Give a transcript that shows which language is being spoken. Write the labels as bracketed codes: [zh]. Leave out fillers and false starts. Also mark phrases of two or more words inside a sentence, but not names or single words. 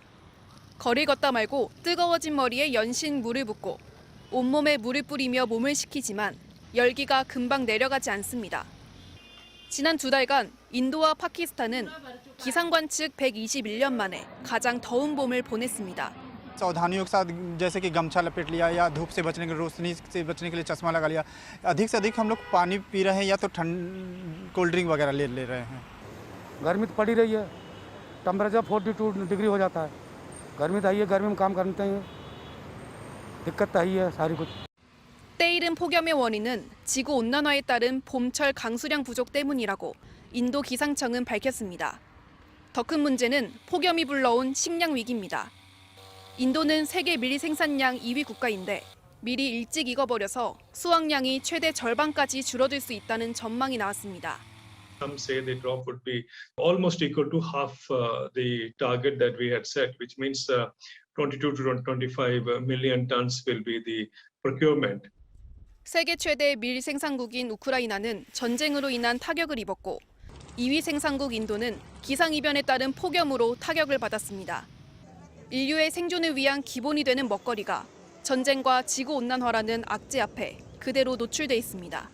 [ko] 거리 걷다 말고 뜨거워진 머리에 연신 물을 붓고 온몸에 물을 뿌리며 몸을 식히지만 열기가 금방 내려가지 않습니다. 지난 2달간 인도와 파키스탄은 기상관 측 121년 만에 가장 더운 봄을 보냈습니다. [hi] सावधानियों के साथ जैसे कि गमछा लपेट लिया या धूप से बचने के लिए रोशनी से बचने के लिए चश्मा लगा लिया अधिक से अधिक हम लोग पानी पी रहे हैं या तो कोल्ड ड्रिंक वगैरह ले रहे हैं गर्मी तो पड़ी रही है टेम्परेचर 42 डिग्री हो जाता है गर्मी तो आई है गर्मी में काम करते हैं दिक्कत तो आई है सारी कुछ [ko] 때이른 폭염의 원인은 지구온난화에 따른 봄철 강수량 부족 때문이라고 인도 기상청은 밝혔습니다. 더 큰 문제는 폭염이 불러온 식량 위기입니다. 인도는 세계 밀 생산량 2위 국가인데 밀이 일찍 익어버려서 수확량이 최대 절반까지 줄어들 수 있다는 전망이 나왔습니다. [en] Some say the drop would be almost equal to half the target that we had set, which means 22 to 25 million tons will be the procurement. [ko] 세계 최대 밀 생산국인 우크라이나는 전쟁으로 인한 타격을 입었고 2위 생산국 인도는 기상이변에 따른 폭염으로 타격을 받았습니다. 인류의 생존을 위한 기본이 되는 먹거리가 전쟁과 지구온난화라는 악재 앞에 그대로 노출돼 있습니다.